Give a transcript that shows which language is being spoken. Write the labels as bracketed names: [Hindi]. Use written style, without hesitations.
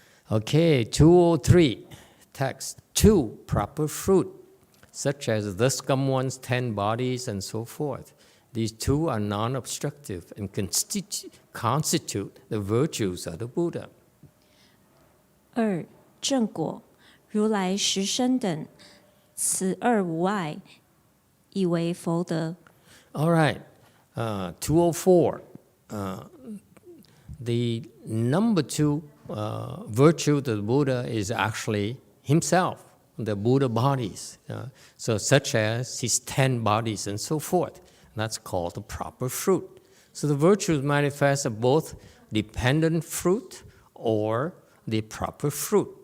[English] Okay, 203 text. 2, proper fruit, such as thus come one's 10 bodies and so forth. These 2 are non-obstructive and constitute the virtues of the Buddha. 2. [Chinese] 正果，如来十身等，此2无碍，以为佛德。 [English] All right, 204. The number 2 virtue of the Buddha is actually himself, the Buddha bodies. So such as his 10 bodies and so forth. That's called the proper fruit. So the virtues manifest of both dependent fruit or the proper fruit.